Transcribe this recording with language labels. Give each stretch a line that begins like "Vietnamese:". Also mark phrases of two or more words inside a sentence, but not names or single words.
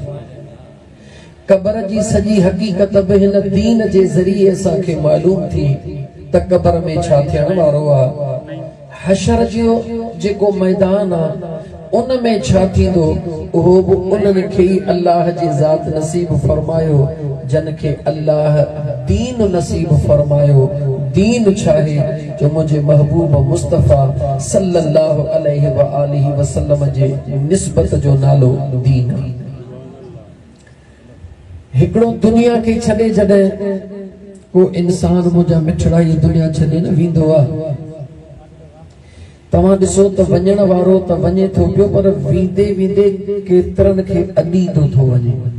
Sindhi: कब्र जी सॼी हकीकत भी हिन दीन जे ज़रिए असांखे मालूम थी त कब्र में छा थियण वारो आहे हशर जो जेको मैदान आ उन में छा थींदो उहो बि उन्हनि खे ई अल्लाह जी ज़ात नसीब फरमायो जन खे अल्लाह दीन नसीब फरमायो दीन छाहे जो मुझे महबूब मुस्तफा
Arabic: صلى الله عليه وآله وسلم
Sindhi: जे निस्बत जो नालो दीन हिकिड़ो दुनिया खे छॾे जॾहिं को इंसान मुंहिंजा मिठड़ा ये दुनिया छॾे न वेंदो आहे तव्हां ॾिसो त वञण वारो त वञे थो पियो पर वेंदे वेंदे केतिरनि खे अॾींदो थो वञे